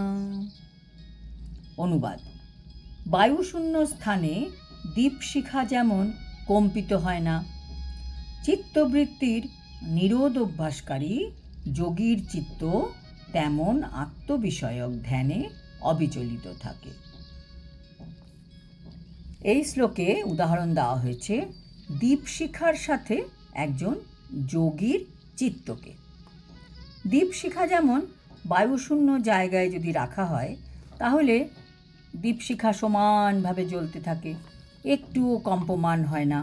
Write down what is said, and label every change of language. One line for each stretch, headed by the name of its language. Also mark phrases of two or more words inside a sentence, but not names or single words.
Bangla: अनुवाद। বায়ুশূন্য স্থানে দীপশিখা যেমন কম্পিত হয় না, চিত্তবৃত্তির নিরোধ অভ্যাসকারী যোগীর চিত্ত তেমন আত্মবিষয়ক ধ্যানে অবিচলিত থাকে। এই শ্লোকে উদাহরণ দেওয়া হয়েছে দীপশিখার সাথে একজন যোগীর চিত্তকে। দীপশিখা যেমন বায়ুশূন্য জায়গায় যদি রাখা হয় তাহলে দীপশিখা সমানভাবে জ্বলতে থাকে, একটুও কম্পমান হয় না।